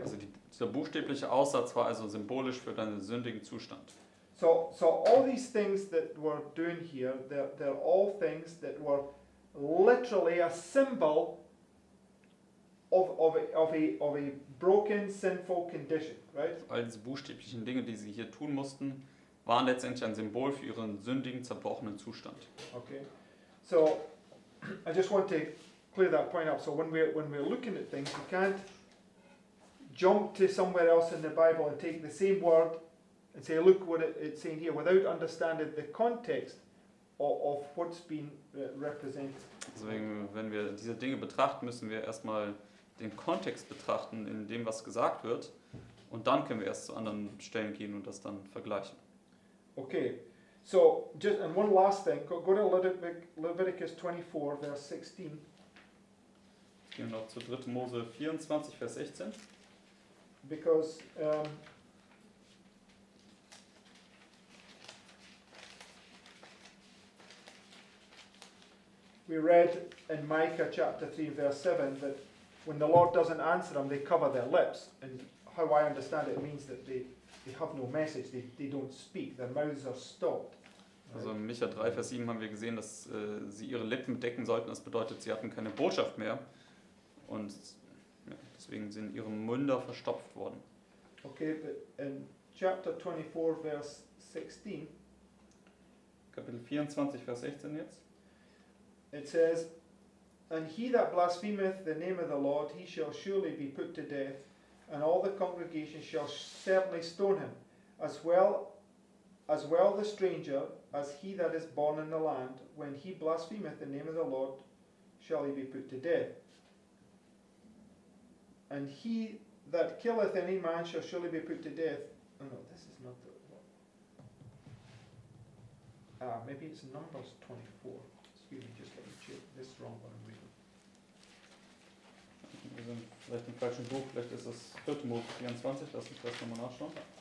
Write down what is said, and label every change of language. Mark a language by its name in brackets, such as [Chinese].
[German] Also dieser buchstäbliche Aussatz war also symbolisch für deinen sündigen Zustand. [English] So all these things that we're doing here, they're all things that were literally a symbol of a broken, sinful condition, right? [German] All diese buchstäblichen Dinge, die sie hier tun mussten, waren letztendlich ein Symbol für ihren sündigen, zerbrochenen Zustand. [English] Okay. So I just want to clear that point up. So when we're looking at things, we can't jump to somewhere else in the Bible and take the same word and say, look what it's saying here, without understanding the context of what's been represented. [German] Deswegen, wenn wir diese Dinge betrachten, müssen wir erstmal den Kontext betrachten, in dem was gesagt wird, und dann können wir erst zu anderen Stellen gehen und das dann vergleichen. [English] Okay, so just and one last thing, go to Leviticus 24, verse 16. [German] Gehen wir noch zu 3. Mose 24, Vers 16. [English] Because we read in Micah chapter 3 verse 7 that when the Lord doesn't answer them, they cover their lips. And how I understand it means that they have no message, they don't speak, their mouths are stopped. [German] Also in Micha 3, Vers 7 haben wir gesehen, dass sie ihre Lippen bedecken sollten. Das bedeutet, sie hatten keine Botschaft mehr. Und ja, deswegen sind ihre Münder verstopft worden. [English] Okay, but in chapter 24 verse 16, [German] Kapitel 24, Vers 16 jetzt. [English] it says, and he that blasphemeth the name of the Lord, he shall surely be put to death, and all the congregation shall certainly stone him, as well the stranger as he that is born in the land. When he blasphemeth the name of the Lord, shall he be put to death. And he that killeth any man shall surely be put to death. Oh no, this is not the maybe it's Numbers 24. Excuse me, just let me check. This is wrong what I'm reading. [German] Wir sind vielleicht im falschen Buch, vielleicht ist es 4. Mose 24, lass mich das nochmal nachschauen.